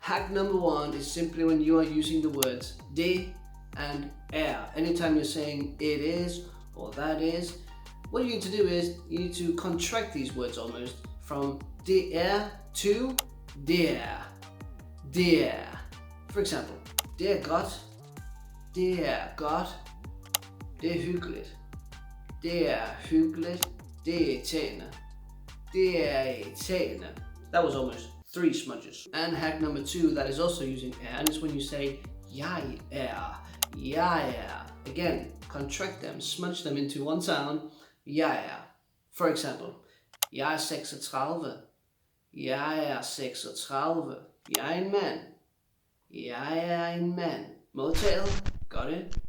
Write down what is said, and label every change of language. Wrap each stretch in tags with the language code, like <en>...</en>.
<en>Hack number 1 is simply when you are using the words det and anytime you're saying it is or that is, what you need to do is you need to contract these words almost from det to der. For example,</en> <da>det er godt, det er godt, det er hyggeligt, det er hyggeligt, det er irriterende, det er irriterende.</da> <en>That was almost 3 smudges. And hack number 2 that is also using and it's when you say jeg er. Again, contract them, smudge them into one sound.</en> <da>Jeg er.</da> <en>For example,</en> <da>jeg er 36. Jeg er 36. Jeg er en mand. Jeg er en mand. Modtaget?</da> <en>Got it?</en>